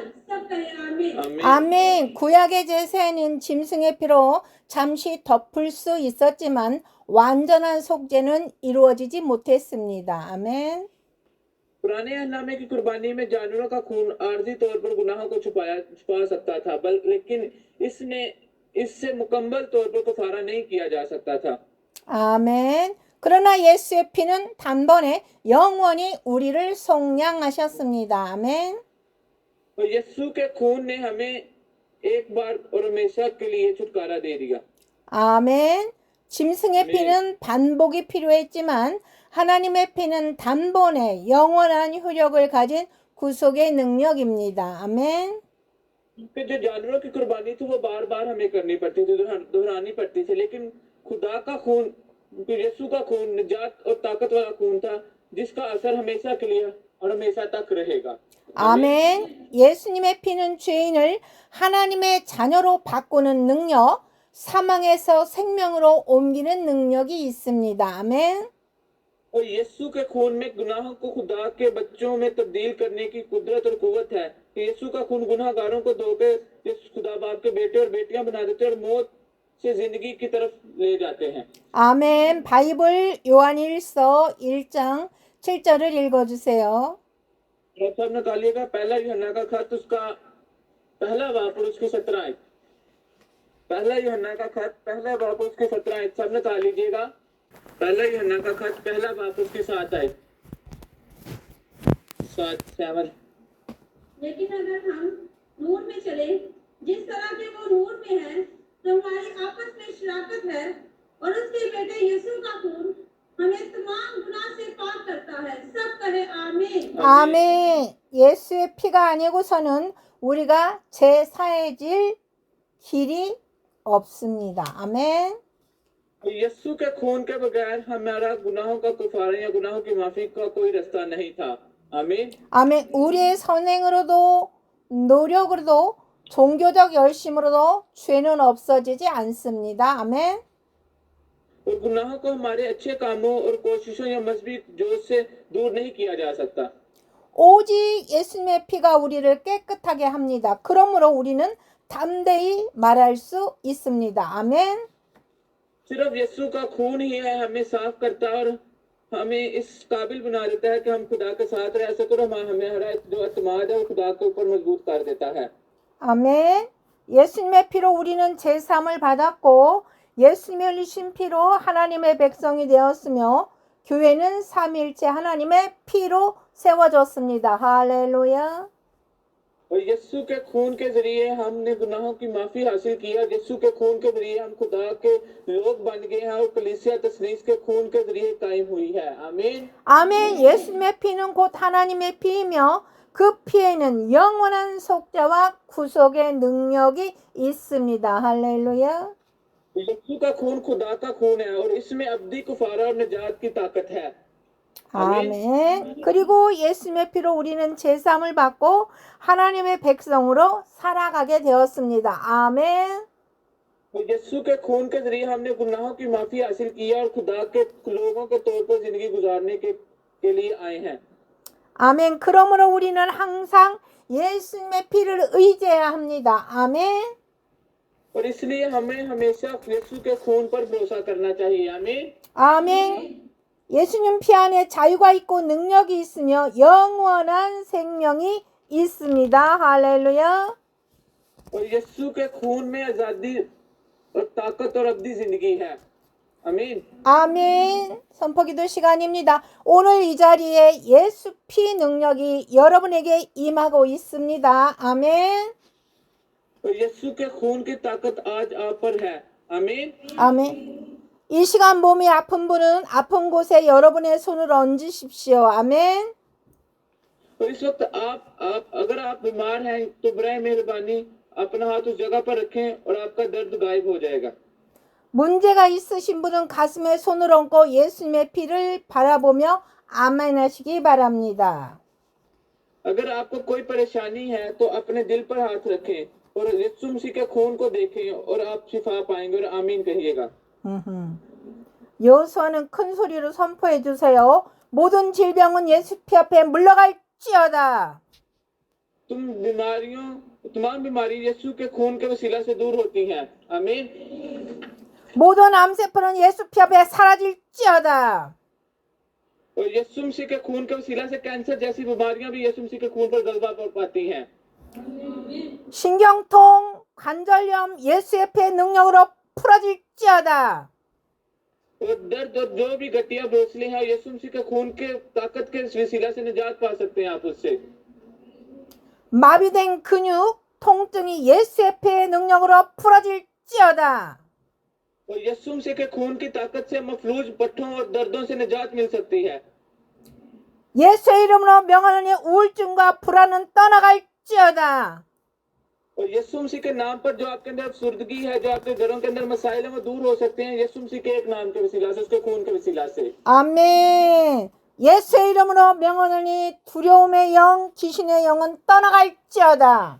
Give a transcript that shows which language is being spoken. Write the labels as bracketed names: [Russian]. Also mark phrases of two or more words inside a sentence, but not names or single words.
[Urdu] سب کہے آمین. آمین. [Korean] 아멘. 구약의 제사에는 짐승의 피로 잠시 덮을 수 있었지만 완전한 속죄는 이루어지지 못했습니다. 아멘. [Urdu] پرانے عہدنامے کی قربانی میں جانوروں کا خون عارضی طور پر گناہوں کو چھپا سکتا تھا، لیکن اس سے مکمل طور پر کفارہ نہیں کیا جا سکتا تھا. [Korean] 아멘. 그러나 예수의 피는 단번에 영원히 우리를 속량하셨습니다. 아멘. [Urdu] اور یسوع کے خون نے ہمیں ایک بار اور ہمیشہ کے لیے چھٹکارا دے دیا. [Korean] 아멘. 짐승의 피는 반복이 필요했지만 하나님의 피는 단번에 영원한 효력을 가진 구속의 능력입니다. 아멘. [Urdu] کہ جو جانوروں کی قربانی تھی وہ بار بار ہمیں کرنی پڑتی تھی، دہرانی پڑتی تھی، لیکن خدا کا خون یسوع کا خون نجات اور طاقت والا خون تھا جس کا اثر ہمیشہ کے لیے اور ہمیشہ تک رہے گا. [Korean] 아멘. 예수님의 피는 죄인을 하나님의 자녀로 바꾸는 능력, 사망에서 생명으로 옮기는 능력이 있습니다. 아멘. [Urdu] اور یسوع کے خون میں گناہوں کو خدا کے بچوں میں تبدیل کرنے کی قدرت اور قوت ہے. یسوع کا خون گناہگاروں کو دھو کر خدا باپ کے بیٹے اور بیٹیاں بنا دیتے ہیں اور موت سے زندگی کی طرف لے جاتے ہیں. [Korean] 아멘. 바이블 요한일서 1장 7절을 읽어주세요. [Urdu] آپ سب نکالیے گا پہلا یوحنا کا خط اس کا پہلا باپ اور اس کی 17 آیت. پہلا یوحنا کا خط پہلا باپ اور اس کی 17 آیت سب نکال لیجیے گا. پہلا یوحنا کا خط پہلا باپ اس کی 7 آیت 7 لیکن اگر ہم نور میں چلے جس طرح کے وہ نور میں ہے تو ہماری آپس میں شراکت ہے اور اس کے بیٹے یسوع کا خون ہمیں تمام گناہ سے پاک کرتا ہے. سب کہے آمین. [Korean] 아멘. 예수의 피가 아니고서는 우리가 제사해질 길이 없습니다. 아멘. [Urdu] یسوع کے خون کے بغیر ہمارا گناہوں کا کفارہ یا گناہوں کی معافی کا کوئی راستہ نہیں تھا. آمین. [Korean] 아멘. 우리의 선행으로도 노력으로도 종교적 열심으로도 죄는 없어지지 않습니다. 아멘. [Urdu] اور گناہوں کو ہمارے اچھے کاموں اور کوششوں یا مذہبی جوش سے دور نہیں کیا جا سکتا. [Korean] 오직 예수님의 피가 우리를 깨끗하게 합니다. 그러므로 우리는 담대히 말할 수 있습니다. 아멘. [Urdu] صرف یسوع کا خون ہی ہے ہمیں صاف کرتا ہے اور ہمیں اس قابل بنا دیتا ہے کہ ہم خدا کے ساتھ رہ سکے اور ہمیں ہمارا جو اعتماد ہے وہ خدا کے اوپر مضبوط کر دیتا ہے. [Korean] 아멘. 예수님의 피로 우리는 제사함을 받았고 예수님이 흘리신 피로 하나님의 백성이 되었으며 교회는 삼위일체 하나님의 피로 세워졌습니다. 할렐루야. [Urdu] اور یسوع کے خون کے ذریعے ہم نے گناہوں کی معافی حاصل کی ہے. یسوع کے خون کے ذریعے ہم خدا کے لوگ بن گئے ہیں اور کلیسیا تسنیس کے خون کے ذریعے قائم ہوئی ہے. آمین. [Korean] 아멘. 예수님의 피는 곧 하나님의 피이며 그 피에는 영원한 속죄와 구속의 능력이 있습니다. 할렐루야. [Urdu] یسوع کا خون خدا کا خون ہے اور اس میں ابدی کفارہ اور نجات کی طاقت ہے. [Korean] 아멘. 그리고 예수님의 피로 우리는 제사함을 받고 하나님의 백성으로 살아가게 되었습니다. 아멘. [Urdu] اور یسوع کے خون کے ذریعے ہم نے گناہوں کی معافی حاصل کی ہے اور خدا کے لوگوں کے طور پر زندگی گزارنے کے لیے آئے ہیں. [Korean] 아멘. 그러므로 우리는 항상 예수님의 피를 의지해야 합니다. 아멘. [Urdu] اور اس لیے ہمیں ہمیشہ یسوع کے خون پر بھروسہ کرنا چاہیے. آمین. [Korean] 아멘. 예수님 피 안에 자유가 있고 능력이 있으며 영원한 생명이 있습니다. 할렐루야. [Urdu] اور یسوع کے خون میں آزادی اور طاقت اور ابدی زندگی ہے. آمین. [Korean] 아멘. 선포기도 시간입니다. 오늘 이 자리에 예수 피 능력이 여러분에게 임하고 있습니다. 아멘. [Urdu] اور یسوع کے خون کی طاقت آج آپ پر ہے. آمین. [Korean] 아멘. 이 시간 몸이 아픈 분은 아픈 곳에 여러분의 손을 얹으십시오. 아멘. [Urdu] اور اس وقت آپ اگر آپ بیمار ہیں تو برائے مہربانی اپنا ہاتھ اس جگہ پر رکھیں اور آپ کا درد غائب ہو جائے گا. [Korean] 문제가 있으신 분은 가슴에 손을 얹고 예수님의 피를 바라보며 아멘 하시기 바랍니다. [Urdu] اگر آپ کو کوئی پریشانی ہے تو اپنے دل پر ہاتھ رکھیں اور یسوع مسیح کے خون کو دیکھیں اور آپ شفا پائیں گے اور آمین کہیے گا. [Korean] 여호수아는 큰 소리로 선포해 주세요. 모든 질병은 예수 피 앞에 물러갈지어다. [Urdu] تمام بیماری یسوع کے خون کے وسیلہ سے دور ہوتی ہیں. آمین. [Korean] 모든 암세포는 예수 피 앞에 사라질지어다. [Urdu] اور یسوع مسیح کے خون کے وسیلہ سے کینسر جیسی بیماریاں بھی یسوع مسیح کے خون پر غلبہ پا پاتی ہیں. [Korean] 신경통, 관절염 예수의 피의 능력으로 풀어질지어다. [Urdu] اور درد اور جو بھی گٹھیا بوجھلے ہیں یسوع مسیح کے خون کے طاقت کے وسیلہ سے نجات پا سکتے ہیں آپ اس سے. [Korean] 마비된 근육, 통증이 예수의 피의 능력으로 풀어질지어다. [Urdu] اور یسوع مسیح کے خون کی طاقت سے مفلوج پٹھوں اور دردوں سے نجات مل سکتی ہے. [Korean] 예수의 이름으로 명하노니 우울증과 불안은 떠나갈지어다. [Urdu] اور یسوع مسیح کے نام پر جو آپ کے اندر افسردگی ہے، جو آپ کے گھروں کے اندر مسائل ہے، وہ دور ہو سکتے ہیں یسوع مسیح کے ایک نام کے وسیلہ سے، اس کے خون کے وسیلہ سے. [Korean] 아멘. 예수의 이름으로 명하노니 두려움의 영, 귀신의 영은 떠나갈지어다.